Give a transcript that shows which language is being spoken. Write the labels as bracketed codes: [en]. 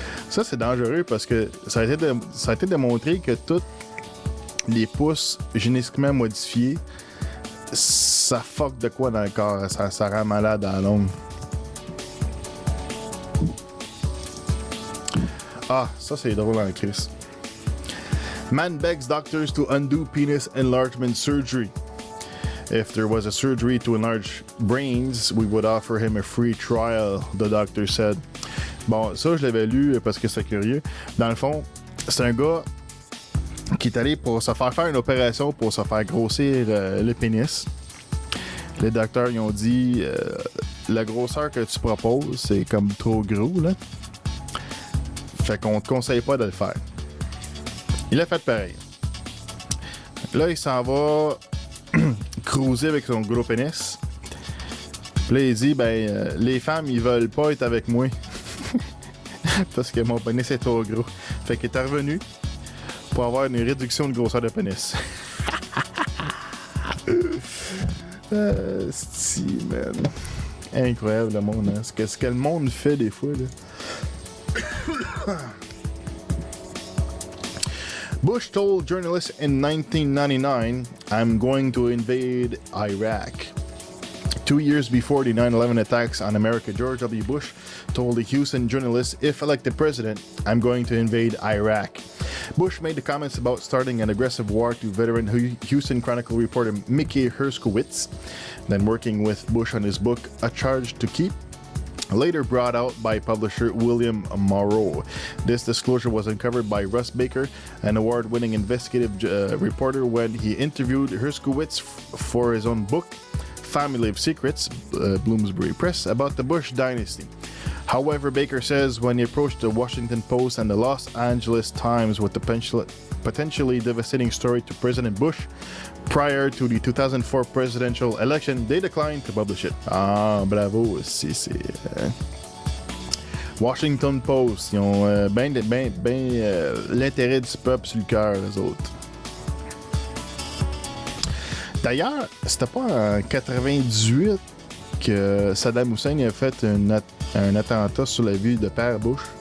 [fr] ça, c'est dangereux parce que ça a été démontré que toutes les pousses génétiquement modifiées, ça fuck de quoi dans le corps, ça rend malade à la longue. Ah, ça c'est drôle en crise. [en] Man begs doctors to undo penis enlargement surgery. If there was a surgery to enlarge brains, we would offer him a free trial, the doctor said. [fr] Bon, ça je l'avais lu parce que c'est curieux. Dans le fond, c'est un gars qui est allé pour se faire une opération pour se faire grossir le pénis. Les docteurs ils ont dit la grosseur que tu proposes, c'est comme trop gros, là. Fait qu'on te conseille pas de le faire. Il a fait pareil. Là, il s'en va cruiser avec son gros pénis. Puis là, il dit, les femmes, ils veulent pas être avec moi. Parce que mon pénis est trop gros. Fait qu'il est revenu pour avoir une réduction de grosseur de pénis. Si, man. Incroyable, le monde, hein? Ce que le monde fait des fois, là. [en] Bush told journalists in 1999, I'm going to invade Iraq. 2 years before the 9/11 attacks on America, George W. Bush told the Houston journalists, if elected president, I'm going to invade Iraq. Bush made the comments about starting an aggressive war to veteran Houston Chronicle reporter Mickey Herskowitz, then working with Bush on his book, A Charge to Keep, later brought out by publisher William Morrow. This disclosure was uncovered by Russ Baker, an award-winning investigative reporter, when he interviewed Herskowitz for his own book, Family of Secrets, Bloomsbury Press, about the Bush dynasty. However, Baker says when he approached the Washington Post and the Los Angeles Times with the potentially devastating story to President Bush prior to the 2004 presidential election, they declined to publish it. [fr] Ah, bravo, c'est Washington Post, ils ont ben l'intérêt du peuple sur le cœur, les autres. D'ailleurs, c'était pas en 98 que Saddam Hussein a fait un attentat sur la ville de Père Bush.